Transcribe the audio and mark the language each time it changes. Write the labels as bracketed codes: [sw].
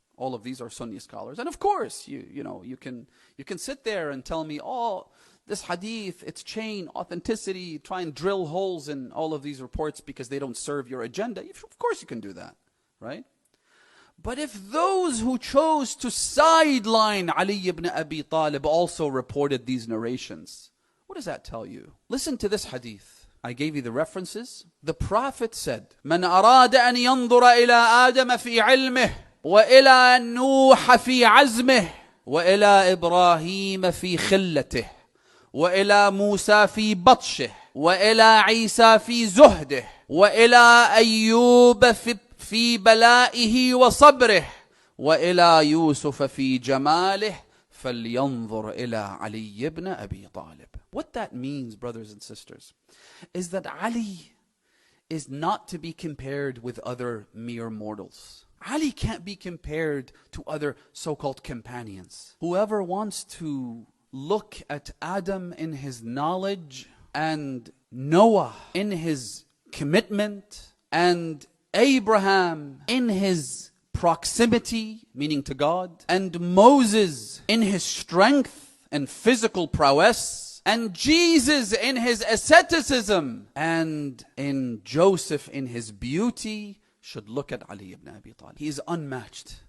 [en] All of these are Sunni scholars. And of course, you can sit there and tell me, oh, this hadith, its chain, authenticity, try and drill holes in all of these reports because they don't serve your agenda. Of course you can do that, right? But if those who chose to sideline Ali ibn Abi Talib also reported these narrations, what does that tell you? Listen to this hadith. I gave you the references. The Prophet said, [ar] من أراد أن ينظر إلى آدم في علمه وإلى نوح في عزمه وإلى إبراهيم في خلته وإلى موسى في بطشه وإلى عيسى في زهده وإلى أيوب في بلائه وصبره وإلى يوسف في جماله فلينظر إلى علي بن أبي طالب. [en] What that means, brothers and sisters, is that Ali is not to be compared with other mere mortals. Ali can't be compared to other so-called companions. Whoever wants to look at Adam in his knowledge and Noah in his commitment and Abraham in his proximity, meaning to God, and Moses in his strength and physical prowess, and Jesus in his asceticism, and in Joseph in his beauty, should look at Ali ibn Abi Talib. He is unmatched.